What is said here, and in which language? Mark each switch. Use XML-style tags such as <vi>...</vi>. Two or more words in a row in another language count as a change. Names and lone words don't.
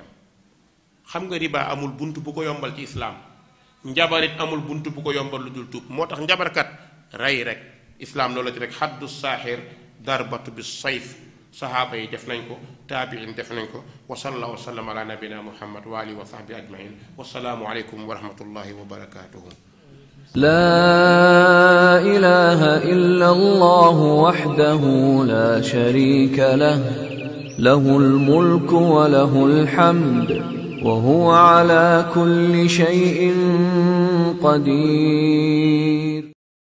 <wo>xam nga riba amul bunt bu ko yombal ci islaam, njabarit amul bunt bu ko yombal lu dul tuub. moo tax njabarkat rey rek islaam loolu la ci rek xaddu saaxir darbatu bi sayf. sahaaba yi def nañ ko, taabiin def nañ ko.</wo> <ar>وصلى الله وسلم على نبينا محمد وآله وصحبه أجمعين. والسلام عليكم ورحمة الله وبركاته. لا إله إلا الله وحده لا شريك له له الملك وله الحمد وهو على كل شيء قدير.</ar>